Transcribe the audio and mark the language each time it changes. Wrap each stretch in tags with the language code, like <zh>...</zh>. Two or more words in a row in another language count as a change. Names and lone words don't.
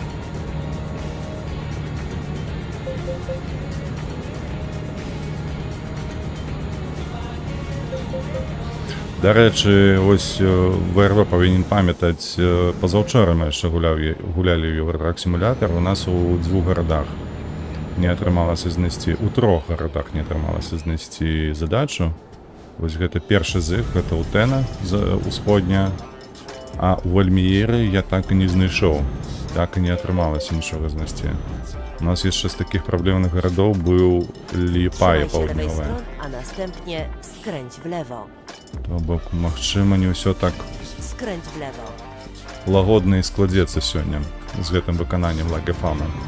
<be>Дарэчы, вось ВРВ павінен памятаць, пазаўчора мы яшчэ гулялі ў Евротрак сімулятар, у нас у 2 гарадах не атрымалася знайсці, у 3 гарадах не атрымалася знайсці задачу. Вось гэта першы з іх, гэта Утэна усходняя, а у Вальміеры я так і не знайшоў, так і не атрымалася нічога знайсці. У нас яшчэ з такіх праблемных гарадоў быў Ліпая</be> <pl>Trzymaj się lewej</pl> <be>паўднёвая.</be> <pl>strony, a następnie skręć w lewo.</pl> <be>То бок, магчыма, не ўсё так</be> <pl>Skręć w lewo.</pl> <be>лагодна і складзецца сёння з гэтым выкананнем лагафама.</be>